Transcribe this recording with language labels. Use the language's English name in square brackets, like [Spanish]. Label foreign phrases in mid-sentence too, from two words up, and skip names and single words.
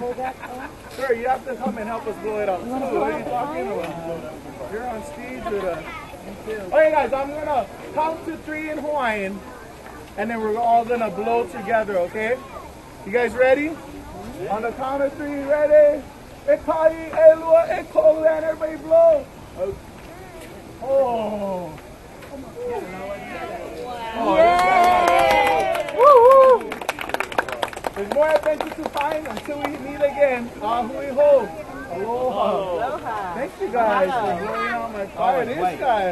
[English] Sir, you have to come and help us blow it out. What are you talking about? You're on stage with us. Okay, guys, I'm going to count to 3 in Hawaiian, and then we're all going to blow together, okay? You guys ready? On the count of 3, ready? [Hawaiian] E kai, e lua, e kolu, [English] and everybody blow. Oh. Woo-hoo. There's more adventure to find until we meet again. [Hawaiian] Ahui ho. Aloha. [English] Thank you guys for blowing out my fire.